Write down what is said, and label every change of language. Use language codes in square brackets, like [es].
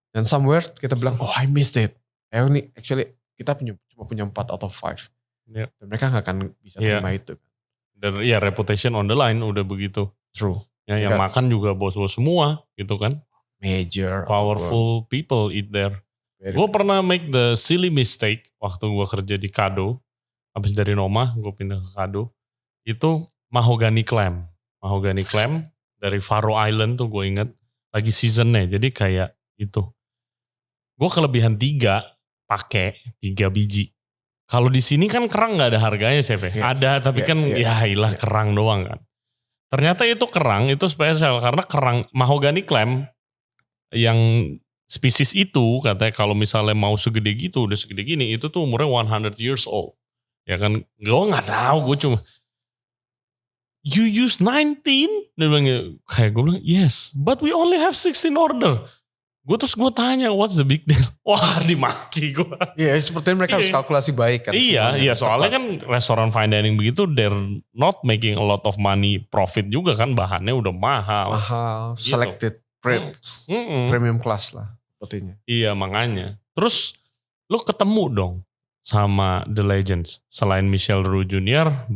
[id] Dan somewhere kita bilang, oh I missed it. [en] Actually [id] kita cuma punya [en] 4 out of 5. [id] Dan mereka gak akan bisa terima itu. Dan [en] reputation on the line [id] udah begitu. [en] True. [id] Ya, yang makan juga bos-bos semua gitu kan. [en] Major. Powerful people eat there. [id] Gue pernah [en] make the silly mistake [id] waktu gue kerja di Kado. Habis dari Noma gue pindah ke Kado. Itu mahogany clam. Mahogany clam dari Faroe Island tuh gue inget. Lagi seasonnya. Jadi kayak itu. Gue kelebihan 3 pakai 3 biji. Kalau di sini kan kerang nggak ada harganya chef. Ada tapi kerang doang kan. Ternyata itu kerang itu spesial karena kerang mahogany clam yang spesies itu katanya kalau misalnya mau segede gitu udah segede gini itu tuh umurnya 100 years old. Ya kan gue nggak tahu gue cuma you use 19? Dia bilang kayak gue bilang [en] yes but we only have 16 order. [id] Gue tanya [en] what's the big deal? [id] Wah dimaki gue. Iya sepertinya mereka harus kalkulasi baik kan. Iya soalnya kan restoran fine dining begitu [en] they're not making a lot of money profit [id] juga kan bahannya udah mahal. Gitu. Selected premium class lah sepertinya. Iya makanya. Terus lu ketemu dong sama The Legends selain Michel Roux Jr.